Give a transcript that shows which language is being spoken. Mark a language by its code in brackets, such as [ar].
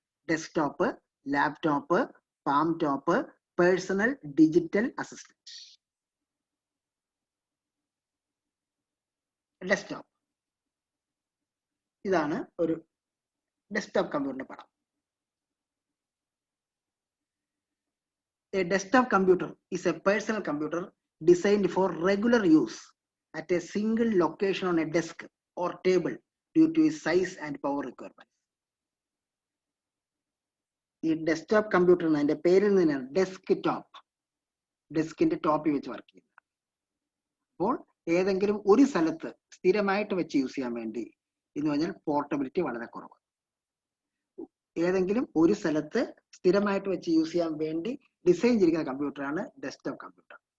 [ml] Desktop, laptop, palm top, personal, digital assistant. Desktop, ഇതാണ് ഒരു desktop കമ്പ്യൂട്ടറിന്റെ പടം. [en] A desktop computer is a personal computer designed for regular use at a single location on a desk or table due to its size and power requirements. [ml] ഈ desktop കമ്പ്യൂട്ടറിന് അതിന്റെ പേരിൽ നിന്നാണ് desk top, ഡെസ്കിന്റെ ടോപ്പിൽ വെച്ച് work ചെയ്യുന്നത്. അപ്പോൾ ഏതെങ്കിലും ഒരു സ്ഥലത്ത് സ്ഥിരമായിട്ട് വെച്ച് യൂസ് ചെയ്യാൻ വേണ്ടി എന്ന് പറഞ്ഞാൽ പോർട്ടബിലിറ്റി വളരെ കുറവ്. ഏതെങ്കിലും ഒരു സ്ഥലത്ത് സ്ഥിരമായിട്ട് വെച്ച് യൂസ് ചെയ്യാൻ വേണ്ടി ഡിസൈൻ ചെയ്തിരിക്കുന്ന കമ്പ്യൂട്ടറാണ് ഡെസ്ക്ടോപ്പ് കമ്പ്യൂട്ടർ.